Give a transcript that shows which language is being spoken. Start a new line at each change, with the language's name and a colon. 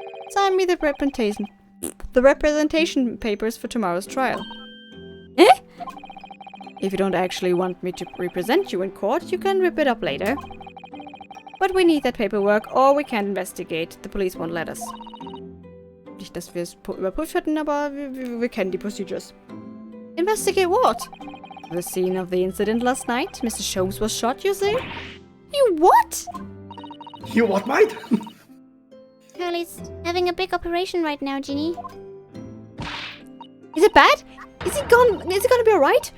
English: Sign me the representation papers for tomorrow's trial. Eh? If you don't actually want me to represent you in court, you can rip it up later. But we need that paperwork or we can't investigate. The police won't let us.
German: Nicht, dass wir es überprüft hätten, aber wir kennen die procedures.
English: Investigate what? The scene of the incident last night. Mr. Sholmes was shot, you say? You what? You what, mate? Curly's having a big operation right now, Ginny. Is it bad? Is he gonna be alright?